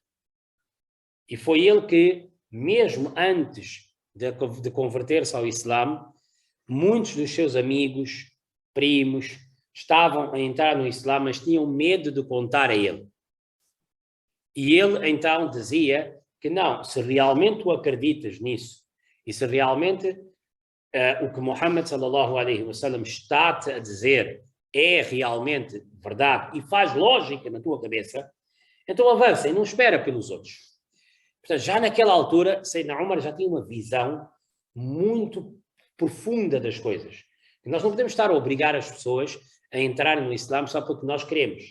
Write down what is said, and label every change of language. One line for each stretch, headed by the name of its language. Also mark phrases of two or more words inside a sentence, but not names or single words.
Portuguese: E foi ele que, mesmo antes de converter-se ao Islã, muitos dos seus amigos, primos, estavam a entrar no Islã, mas tinham medo de contar a ele. E ele então dizia que não, se realmente tu acreditas nisso, e se realmente o que Muhammad
Arabic: صلى الله عليه وسلم
Portuguese: está-te a dizer é realmente verdade e faz lógica na tua cabeça, então avança e não espera pelos outros. Portanto, já naquela altura, Sayyidina Umar já tinha uma visão muito profunda das coisas. Nós não podemos estar a obrigar as pessoas a entrarem no Islã só porque nós queremos.